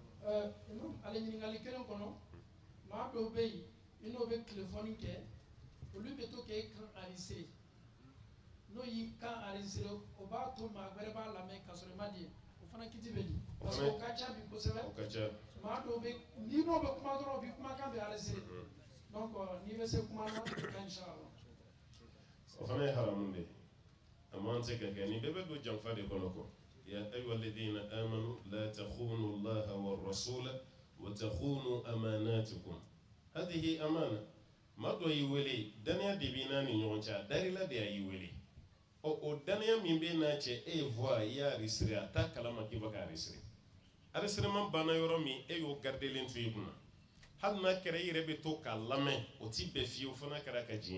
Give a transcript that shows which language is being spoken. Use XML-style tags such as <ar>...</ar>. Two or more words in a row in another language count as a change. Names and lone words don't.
<bm>Imam ale ɲininkali kelen kɔnɔ maa dɔw bɛ yen i n'o bɛ telefɔni kɛ olu bɛ to k'e kan enregistré n'o y'i kan enregistré o b'a to maa wɛrɛ b'a lamɛn ka sɔrɔ i ma di o fana kiti bɛ di parce que o ka ca bi kosɛbɛ o ka ca maa dɔw bɛ n'i n'o bɛ kuma dɔrɔn o bɛ kumakan bɛ enregistré donc n'i bɛ se kuma na ka inshallah o fana ye haramu de ye a man se ka kɛ nin bɛɛ bɛ don janfa de kɔnɔ kɔ</bm> <ar>يا أيها الذين آمنوا لا تخونوا الله والرسول وتخونوا أماناتكم هذه أمانة</ar> <bm>ma dɔ y'i wele daniya de b'i n'a ni ɲɔgɔn cɛ a darila de a y'i wele o daniya min bɛ n'a cɛ e ye voix i y'a enregistré a t'a kalama k'i bɛ ka enregistré enregistrement banna yɔrɔ min e y'o gardelen to i kunna hali n'a kɛra i yɛrɛ bɛ to k'a lamɛn o t'i bɛn fiyewu fana kɛra ka diɲɛ</bm>